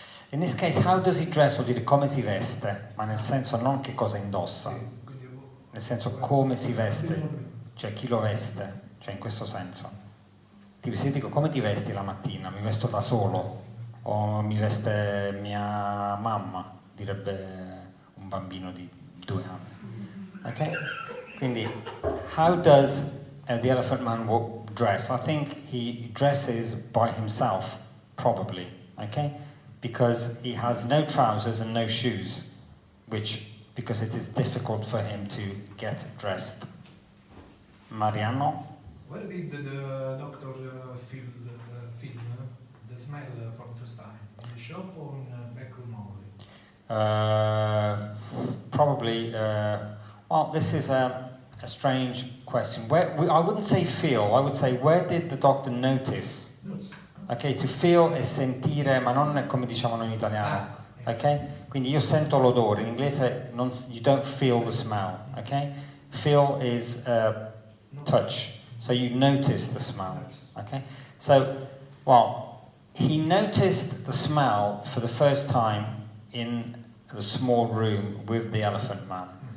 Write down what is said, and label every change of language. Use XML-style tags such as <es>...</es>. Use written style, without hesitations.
<en>In this case, how does he dress</en> <it>vuol dire come si veste, ma nel senso non che cosa indossa, nel senso come si veste, cioè chi lo veste, cioè in questo senso. Tipo se io dico come ti vesti la mattina, mi vesto da solo o mi veste mia mamma, direbbe un bambino di 2 anni. Ok? Quindi,</it> <en>how does the elephant man dress? I think he dresses by himself, probably. Okay? Because he has no trousers and no shoes, because it is difficult for him to get dressed. Mariano? Where did the doctor feel the smell for the first time? In the shop or in the back room only? Probably, well, this is a strange question. I wouldn't say feel, I would say where did the doctor notice? Ok, to feel</en> <it>è sentire, ma non è come diciamo noi in italiano. Ok? Quindi io sento l'odore, in inglese</it> <en>you don't feel the smell.</en> <it>Ok?</it> <en>Feel is touch, so you notice the smell. Okay? So, well, he noticed the smell for the first time in the small room with the elephant man.</en>